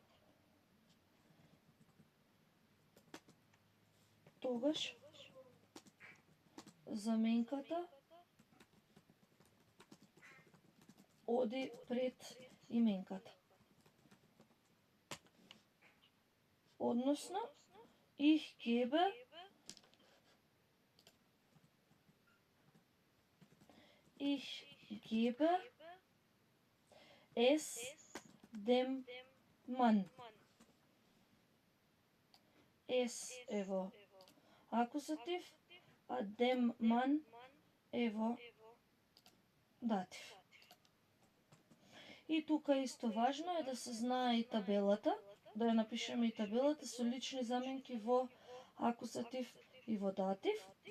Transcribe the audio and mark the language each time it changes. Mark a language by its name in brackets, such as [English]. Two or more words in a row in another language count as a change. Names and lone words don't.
[Macedonian] Тогаш заменката оди пред именката. Односно, [German] ich gebe es dem Mann. [Macedonian] Es е во акузатив, а [German] dem Mann [Macedonian] е во датив. И тука исто важно е да се знае и табелата, да ја напишеме и табелата со лични заменки во акузатив и во датив.